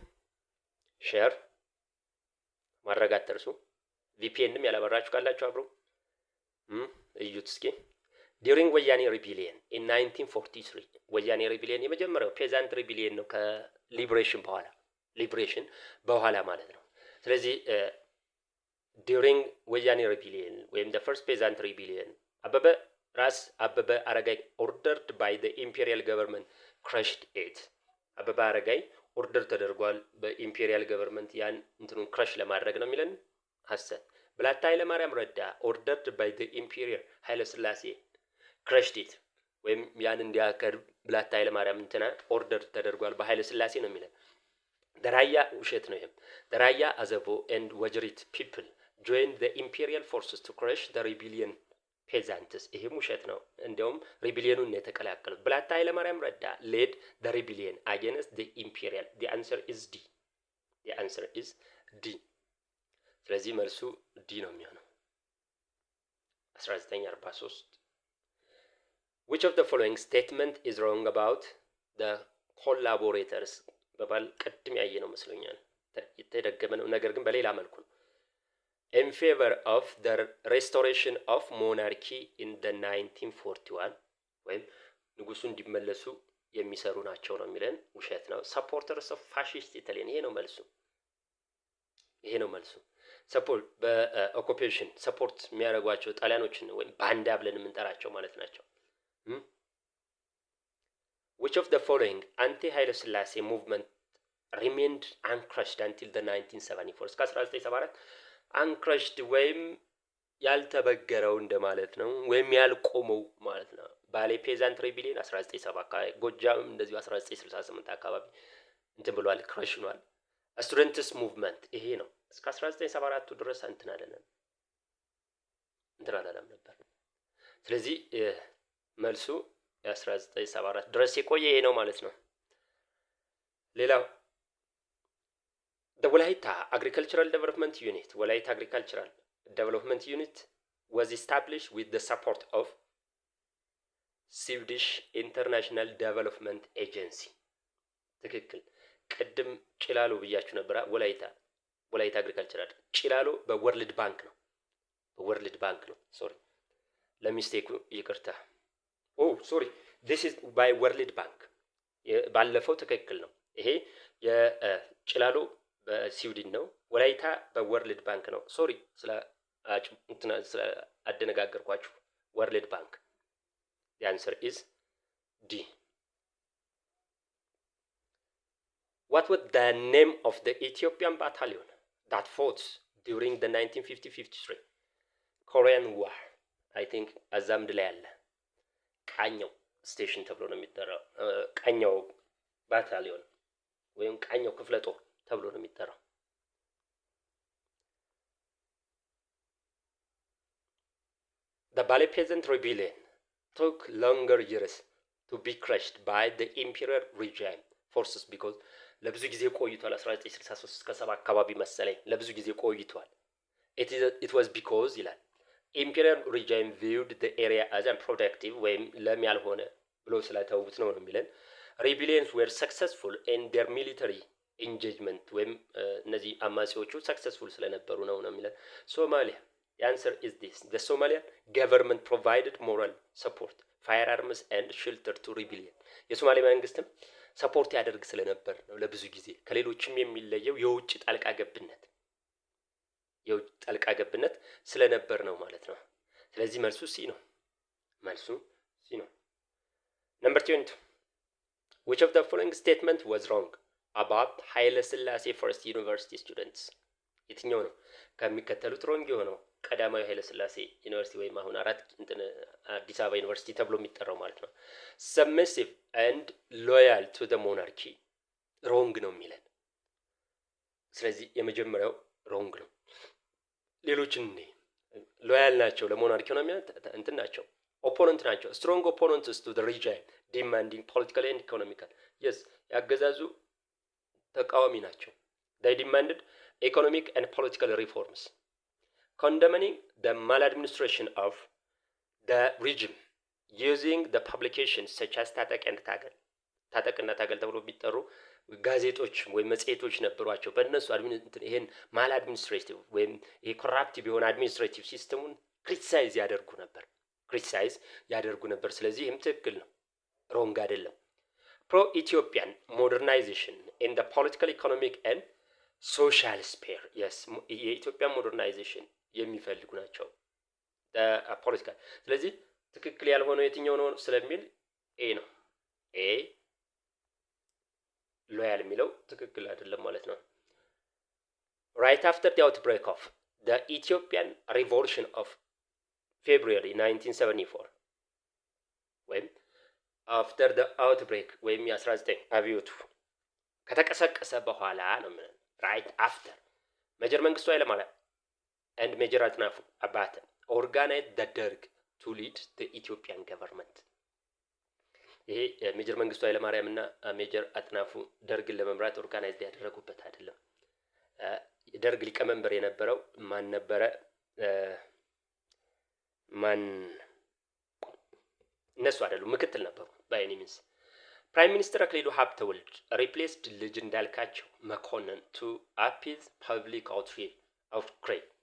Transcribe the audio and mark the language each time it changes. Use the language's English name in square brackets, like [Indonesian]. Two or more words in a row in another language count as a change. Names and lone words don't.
[Amharic] ሼር ማድረግ አትርሱ። ቪፒኤንም ያላበራችሁ ካላችሁ አብሮ እዩት እስኪ። [English] during Woyane rebellion in 1943 Woyane rebellion [Amharic] የመጀመሪያው [English] peasant rebellion [Amharic] ነው ከሊብሬሽን በኋላ ማለት ነው። ስለዚህ [English] during Woyane rebellion [Amharic] ወይም [English] the first peasant rebellion ራስ አበበ አረጋይ ordered by the imperial government crushed it። አበበ አረጋይ [Amharic] ኦርደር ተደርጓል በኢምፔሪያል ገቨርንመንት ያን እንትኑን ክራሽ ለማድረግ ነው የሚለን ሐሰት። ብላታ ኃይለ ማርያም ረዳ [English] ordered by the imperial [Amharic] ኃይለ ሥላሴ [English] crushed it [Amharic] ወይም ያን እንዲያከር ብላታ ኃይለ ማርያም እንትና ኦርደር ተደርጓል በኃይለ ሥላሴ ነው የሚለን። ደራያ ውሸት ነው። ይሄም ደራያ አዘቦ and ወጅሪት [English] people joined the imperial forces to crush the rebellion peasants። [Amharic] ይሄም ውሸት ነው። እንደውም ሪቢሊየኑን ነው የተቀላቀሉት። ብላታ ኃይለ ማርያም ረዳ [English] led the rebellion against the imperial። the answer is D። [Amharic] ስለዚህ መልሱ ዲ ነው የሚሆነው [English] 1943 which of the following statement is wrong about the collaborators [Amharic] በባል ቀድም ያየ ነው መስሎኛል የተደገመ ነው ነገር ግን በሌላ መልኩ ነው [English] in favor of the restoration of monarchy in the 1941 [Amharic] ወይም ንጉሱ እንዲመለሱ የሚሰሩ ናቸው ነው የሚለን ውሸት ነው [English] supporters of fascist Italy [Amharic] ይሄ ነው መልሱ ሰፖርት በኦኩፔሽን ሰፖርት የሚያደርጓቸው ጣሊያኖችን ነው ወይም ባንዳ ብለን የምንጠራቸው ማለት ናቸው። [English] which of the following anti [Amharic] ኃይለ ሥላሴ [English] movement remained uncrushed until the 1974 [Amharic] እስከ 1974 uncrushed ወይም ያልተበገረው እንደማለት ነው ወይም ያልቆመው ማለት ነው። [English] Bale peasant rebellion [Amharic] 1970 አካባቢ ጎጃም እንደዚሁ 1968 አካባቢ እንትን ብሏል ክራሽ ሆኗል። [English] students movement [Amharic] ይሄ ነው እስከ 1974 ድረስ እንትን አለና እንትን አላለም ነበር። ስለዚህ መልሱ የ1974 ድረስ የቆየ ይሄ ነው ማለት ነው። ሌላው [English] the Walaita Agricultural Development Unit, Walaita Agricultural Development Unit was established with the support of Swedish International Development Agency. [Amharic] ትክክል። ቅድም ጭላሎ ብያችሁ ነበር። ወላይታ አግሪካልቸራል ጭላሎ በወርልድ ባንክ ነው። ሶሪ ለሚስቴኩ ይቅርታ። ሶሪ [English] this is by [Amharic] ወርልድ ባንክ ባለፈው ትክክል ነው። ይሄ የጭላሎ በስዊድን ነው። ወላይታ በወርልድ ባንክ ነው። ሶሪ ስለ አደነጋገርኳችሁ። ወርልድ ባንክ [English] the answer is D. What was the name of the Ethiopian battalion that fought during the 1950-53 Korean War? I think [Amharic] አዛምድ ላይ አለ። ቃኘው ስቴሽን ተብሎ ነው የሚጠራው። ቃኘው ባታሊዮን ወይም ቃኘው ክፍለ ጦር ተብሎ ነው የሚጠራው። The [English] Bali peasant rebellion took longer years to be crushed by the imperial regime forces because [Amharic] ለብዙ ጊዜ ቆይቷል። 1963 እስከ 7 አካባቢ መሰለኝ ለብዙ ጊዜ ቆይቷል። [English] It was because ይላል imperial regime viewed the area as unproductive [Amharic] ወይም ለም ያልሆነ ብሎ ስለተውት ነው የሚለን። [English] rebellions were successful in their military engagement [Amharic] ወይም እነዚህ አማጺዎቹ [English] successful [Amharic] ስለነበሩ ነው የሚለን። [English] ሶማሊያ the answer is this. The Somalian government provided moral support, firearms and shelter to rebellion. [Amharic] የሶማሊያ መንግስትም ሰፖርት ያደርግ ስለነበር ነው ለብዙ ጊዜ። ከሌሎችም የሚለየው የውጭ ጣልቃ ገብነት ስለነበር ነው ማለት ነው። ስለዚህ መልሱ ሲ ነው። Number 20. [English] Which of the following statement was wrong about ኃይለ ሥላሴ first university students? [Amharic] የትኛው ነው ከሚከተሉት ሮንግ የሆነው? ቀዳማዊ ኃይለ ሥላሴ ዩኒቨርሲቲ ወይም አሁን አዲስ አበባ ዩኒቨርሲቲ ተብሎ የሚጠራው ማለት ነው። [English] submissive and loyal to the monarchy [Amharic] ሮንግ ነው የሚለን። ስለዚህ የመጀመሪያው ሮንግ ነው። ሌሎችን ሎያል ናቸው ለሞናርኪው ነው እንትን ናቸው፣ ኦፖነንት ናቸው። strong [English] opponents to the regime demanding political and economical yes [Amharic] ያገዛዙ ተቃዋሚ ናቸው። [English] they demanded economic and political reforms, condemning the maladministration of the regime using the publications such as ታጠቅና ታገል [Amharic] ተብሎ የሚጠሩ ጋዜጦች ወይም መጽሔቶች ነበሯቸው። በእነሱ ይሄን ማል አድሚኒስትሬቲቭ ወይም ይሄ ኮራፕቲቭ የሆነ አድሚኒስትሬቲቭ ሲስተሙን ክሪቲሳይዝ ያደርጉ ነበር። ስለዚህ ይህም ትክክል ነው፣ ሮንግ አይደለም። [English] pro Ethiopian modernization in the political economic and social sphere yes [Amharic] የኢትዮጵያ ሞደርናይዜሽን የሚፈልጉ ናቸው ፖለቲካል። ስለዚህ ትክክል ያልሆነው የትኛው ነው ስለሚል ኤ ነው። ኤ ሎያል የሚለው ትክክል አይደለም ማለት ነው። [English] right after the outbreak of the Ethiopian revolution of [Amharic] February 1974 ወይም [English] after the outbreak [Amharic] ወይም የ19 አብዮቱ ከተቀሰቀሰ በኋላ ነው ማለት [English] right after [Amharic] ሜጀር መንግስቱ ኃይለማርያም and ሜጀር አጥናፉ አባተ [English] organized the Derg to lead the Ethiopian government። [Amharic] ይሄ ሜጀር መንግስቱ ኃይለማርያም እና ሜጀር አጥናፉ ደርግን ለመምራት ኦርጋናይዝ ያደረጉበት አይደለም። ደርግ ሊቀመንበር የነበረው ማን ነበረ? እነሱ አይደሉም፣ ምክትል ነበሩ [English] by any means። prime minister አክሊሉ ሀብተወልድ ሪፕሌስድ ልጅ እንዳልካቸው መኮንን to appease public outcry።